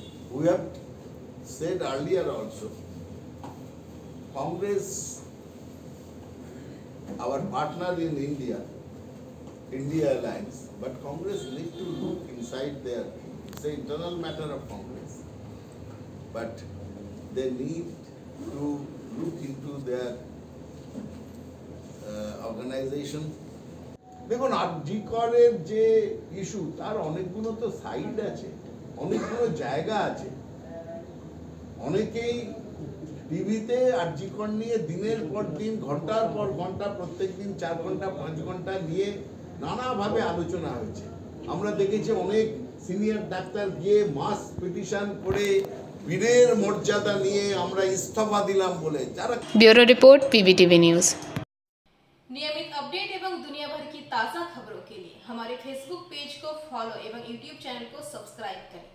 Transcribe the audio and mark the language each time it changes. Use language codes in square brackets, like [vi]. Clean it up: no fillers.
[en] we have said earlier also, Congress, our partner in India Alliance, but Congress need to look inside there. It's the internal matter of Congress, but they need to look into their organization. [bn] দেখুন, আরজি করের যে issue, তার অনেকগুলো তো side আছে, অনেকগুলো জায়গা আছে। অনেকেই টিভিতে আরজি কর নিয়ে দিনের পর দিন, ঘন্টার পর ঘন্টা, প্রত্যেক দিন 4 ঘন্টা 5 ঘন্টা নিয়ে নানাভাবে আলোচনা হয়েছে। আমরা দেখেছি অনেক সিনিয়র ডাক্তার গিয়ে মাস পিটিশন করে বীরের মর্যাদা নিয়ে আমরা ইস্তফা দিলাম বলে। যারা [hi] ब्यूरो रिपोर्ट पीबीटीवी न्यूज। नियमित अपडेट एवं दुनिया भर की ताज़ा खबरों के लिए हमारे फेसबुक पेज को फॉलो एवं यूट्यूब चैनल को सब्सक्राइब करें।